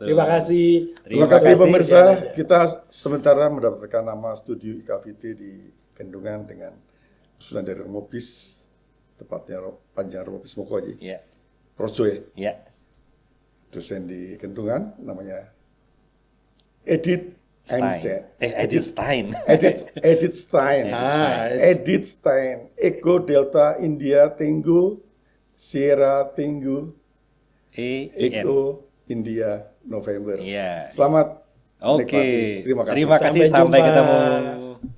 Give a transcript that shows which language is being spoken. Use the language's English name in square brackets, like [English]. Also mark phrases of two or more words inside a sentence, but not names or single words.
[Indonesian] Terima kasih. Terima kasih pemirsa. Kita sementara mendapatkan nama studio IKVT di Kendungan dengan usulan dari Romo Bis, tepatnya Panjang Romo Bis Moko Ya. Projo ya, Ya. dosen di Kendungan, namanya Edith Einstein. Edith Stein. Edith Stein. Edith Stein. [English] Ego Delta India Tango Sierra Tango EN. Ego India November. [Indonesian] Iya. Selamat Oke. menikmati. Terima kasih. Terima kasih. Sampai Sampai jumpa. ketemu.